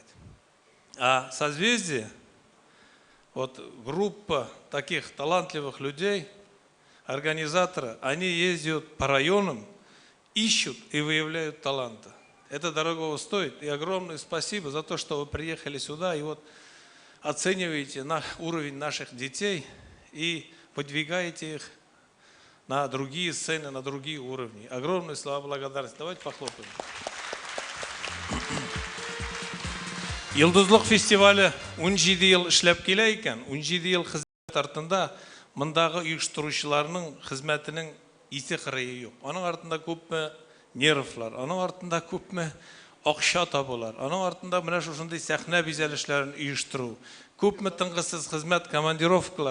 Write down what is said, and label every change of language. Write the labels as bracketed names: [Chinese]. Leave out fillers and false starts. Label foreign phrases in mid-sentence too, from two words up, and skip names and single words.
[Russian] А «Созвездие», вот группа таких талантливых людей, организаторы, они ездят по районам, ищут и выявляют таланта. Это дорогого стоит. И огромное спасибо за то, что вы приехали сюда и вот оцениваете уровень наших детей и выдвигаете их на другие сцены, на другие уровни. Огромные слова благодарности. Давайте похлопаем. [Tatar] Йылдызлык фестивалі 17 ел эшләп килә икән. 17 ел хезмәт артында мындагы оештыручыларның хезмәтенең исе кырые юк. Аның артында күпме нервлар, аның артында күпме акча табулар, аның артында менә шушындый сәхнә бизәлешләрен оештыру, күпме тынгысыз хезмәт, командировкалар.